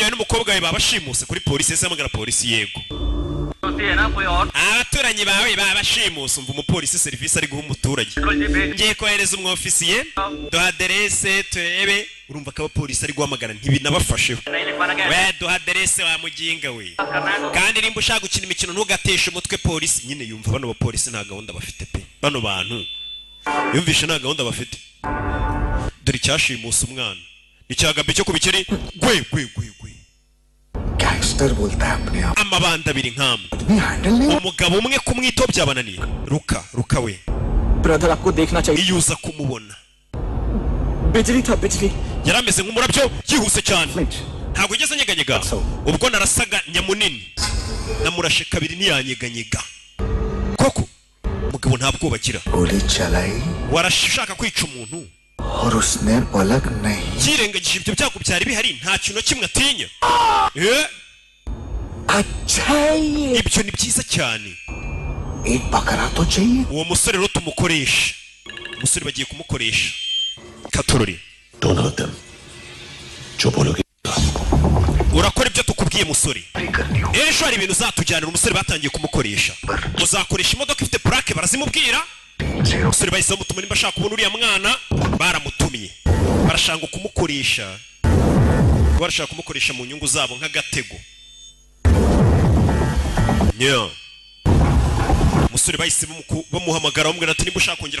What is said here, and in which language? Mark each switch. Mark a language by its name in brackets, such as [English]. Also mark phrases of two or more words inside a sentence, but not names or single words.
[Kinyarwanda] wawe n'umukobwa we babashimuse kuri polisi ese hamagara polisi yego abaturanyi bawe babashimuse umva umupolisi serivisi ari guha umuturage ngiye kohereza umwofisiye duha aderese turebe urumva ko abapolisi ari guhamagara ntibinabafasheho we duha aderese wa muginga we kandi nimba ushaka gukina imikino ntugateshe umutwe polisi nyine yumva bano bapolisi nta gahunda bafite pe bano bantu yumvishe nta gahunda bafite dore icyashimusa umwana icyagabye cyo kubikiri gwe [Hindi] गैंगस्टर बोलता है अपने आप [Kinyarwanda] amabanda abiri nk'amwe [Hindi] हैंडल नहीं [Kinyarwanda] umugabo umwe kumwitaho byabananiye ruka we [Hindi] ब्रदर आपको देखना चाहिए [Kinyarwanda] iyo uza kumubona [Hindi] बिजली था बिजली [Kinyarwanda] yarameze nk'umurabyo yihuse cyane ntabwo ugeze anyeganyega ubwo narasaga nyamunini namurashe kabiri ntiyanyeganyega koko umugabo nta bwoba agira [Hindi] गोली चलाई [Kinyarwanda] warashaka kwica umuntu [Hindi] और उसने पलक नहीं [Kinyarwanda] yirengagije ibyo byago byari bihari nta kintu kimwe atinya [Hindi] अच्छा ये [Kinyarwanda] ibyo ni byiza cyane [Hindi] एक बकरा तो चाहिए [Kinyarwanda] uwo musore rero tumukoresha umusore bagiye kumukoresha katorori [Hindi] दोनों [English] of them [Hindi] जो बोलोगे [Kinyarwanda] urakora ibyo tukubwiye musore ejo hari ibintu uzatujyanira umusore batangiye kumukoresha uzakoresha imodoka ifite plaque barazimubwira umusore bahise bamutuma nimba ashaka kubona uriya mwana baramutumye barashaka kumukoresha mu nyungu zabo nk'agatego umusore bahise bamuhamagara bamubwira ati nimba ushaka kongera